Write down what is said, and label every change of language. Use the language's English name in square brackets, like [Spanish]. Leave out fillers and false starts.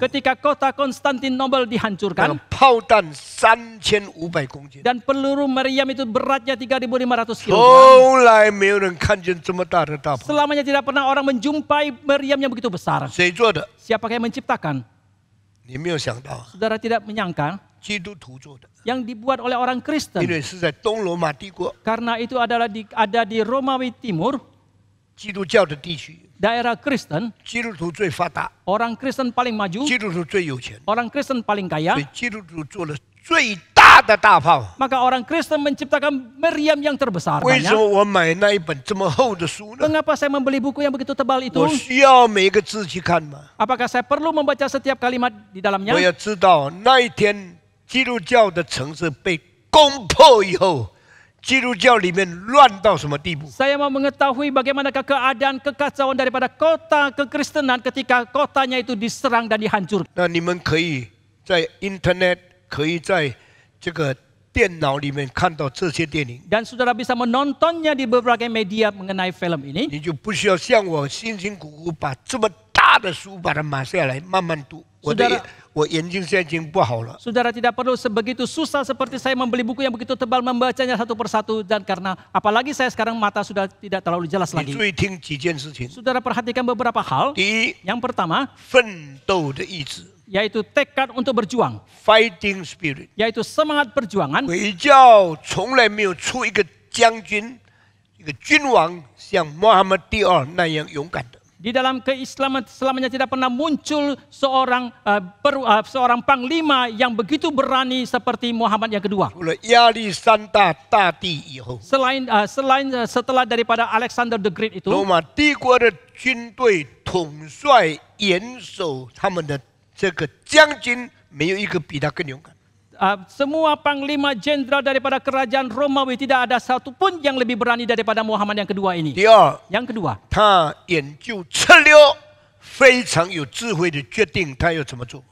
[Indonesian] ketika kota Konstantinopel [Chinese] 那个 [Indonesian] dihancurkan [Chinese] 炮弹3500公斤， [Indonesian] dan peluru meriam itu beratnya 3.500 kg. [Chinese] 从来没有人看见这么大的大炮。 [Indonesian] Selamanya tidak pernah orang menjumpai meriam yang begitu besar. [Chinese] 谁做的？ [Indonesian] Siapa yang menciptakan? [Chinese] 你没有想到， [Indonesian] Saudara tidak menyangka [Chinese] 基督徒做的， [Indonesian] yang dibuat oleh orang [Chinese] 因 [Indonesian] Kristen. [Chinese] 为是在东罗马帝国 [Indonesian] Karena itu adalah ada di Romawi Timur, [Chinese] 基督教的地区， [Indonesian] daerah Kristen, [Chinese] 基督徒最发达， [Indonesian] orang Kristen paling maju, [Chinese] 基督徒最有钱， [Indonesian] orang Kristen paling kaya. [Chinese] 所以基督徒做了最大的大炮。 [Indonesian] Maka orang Kristen menciptakan meriam yang terbesar. [Chinese] 为什么 [Indonesian] Banyak. [Chinese] 我买那一本这么厚的书呢？ [Indonesian] Mengapa saya membeli buku yang begitu tebal itu? [Chinese] 我需要每一个字去看吗？ [Indonesian] Apakah saya perlu membaca setiap kalimat di dalamnya? [Chinese] 我要知道那一天基督教的城市被攻破以后，基督教里面乱到什么地步？ [Indonesian] Saya mau mengetahui bagaimanakah keadaan kekacauan daripada kota kekristenan ketika kotanya itu diserang dan dihancurkan. [Chinese] 那你们可以在 Internet， 可以在这个电脑里面看到这些电影， [Indonesian] Dan saudara bisa menontonnya di berbagai media mengenai film ini. [Chinese] 你就不需要像我辛辛苦苦把这么大的书把它买下来慢慢读。我眼睛现在已经不好了。 [Indonesian] Saudara tidak perlu sebegitu susah seperti saya membeli buku yang begitu tebal membacanya satu persatu dan karena apalagi saya sekarang mata sudah tidak terlalu jelas [Chinese] 你 [Indonesian] lagi. [Chinese] 注意听几件事情。 [Indonesian] Saudara perhatikan beberapa hal. [Chinese] 第一， [Indonesian] Yang pertama [Chinese] 奋斗的意志 [Indonesian] yaitu tekad untuk berjuang, [English] （fighting spirit）。 [Indonesian] yaitu semangat perjuangan. [Chinese] 回教从来没有出一个将军、一个君王像穆罕默德第二那样勇敢的。 [Indonesian] Di dalam keislaman selamanya tidak pernah muncul seorang panglima yang begitu berani seperti Muhammad yang kedua. [Chinese] 除了亚历山大大帝以后， [Indonesian] Selain setelah daripada Alexander the Great [Chinese] 罗 [Indonesian] itu, [Chinese] 马帝国的军队统帅严守他们的这个将军，没有一个比他更勇敢。 [Indonesian] semua panglima jenderal daripada kerajaan Romawi tidak ada satupun yang lebih berani daripada Muhammad yang kedua ini. [Chinese] 第二， [Indonesian] Yang kedua, [Chinese] 他研究策略，非常有智慧的决定他要怎么做。